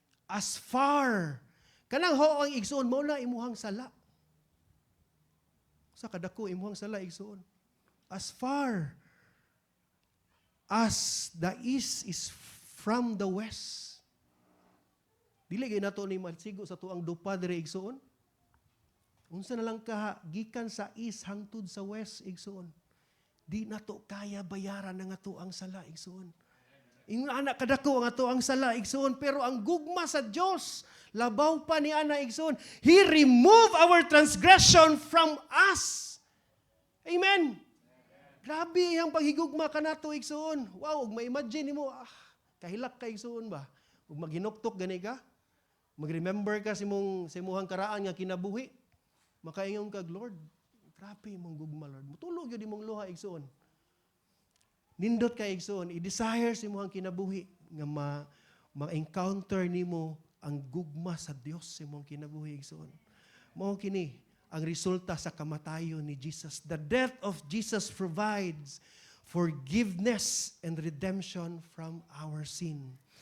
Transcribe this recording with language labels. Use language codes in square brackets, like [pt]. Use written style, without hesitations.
[en] As far, [ceb] kanang hawang igsoon, mao na imuhang sala. Sa kadako imuhang sala igsoon. [en] As far as the east is from the west. [ceb] Dili gyud nato ni malsigo sa tuang dupa diri igsoon. Unsa na lang ka gikan sa east hangtod sa west igsoon. Di nato kaya bayaran ang atuang sala igsoon. Ingon ana kadako ang atuang sala igsoon, pero ang gugma sa Dios labaw pa ni ana igsoon. [en] He remove our transgression from us. [ceb] Amen. Grabe ang paghigugma kanato igsoon. Wow, ug ma-imagine nimo kahilak ka igsoon ba? Ug maghinuktok gani ka? Mag-remember ka sa imong karaan nga kinabuhi. Makaingon kag, Lord, grabe mong gugma, Lord. Mutulog yun imong luha, igsoon. Nindot ka, igsoon. I-desire sa imong kinabuhi nga ma-encounter nimo ang gugma sa Dios sa imong kinabuhi, igsoon. Mao kini ang resulta sa kamatayon ni Jesus. [en] The death of Jesus provides forgiveness and redemption from our sin.